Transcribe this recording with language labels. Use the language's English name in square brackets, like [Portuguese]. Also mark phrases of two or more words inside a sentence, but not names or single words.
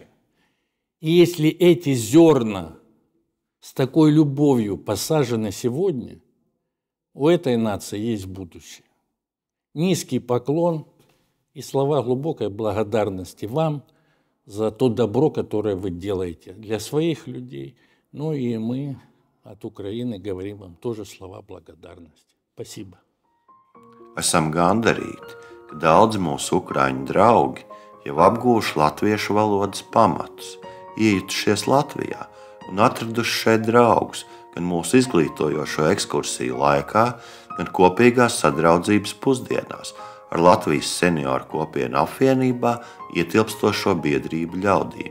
[Russian] И если эти зерна с такой любовью посажены сегодня, у этой нации есть будущее. Низкий поклон и слова глубокой благодарности вам за то добро, которое вы делаете для своих людей. Ну и мы от Украины говорим вам тоже слова благодарности. Спасибо. [Latvian] Esam gandarīti, ka daudzi mūsu ukraiņu draugi jau apguvuši latviešu valodas pamatus, iejutušies Latvijā un atraduši šeit draugus gan mūsu izglītojošo ekskursiju laikā, gan kopīgās sadraudzības pusdienās ar Latvijas senioru kopienu apvienībā ietilpstošo biedrību ļaudīm.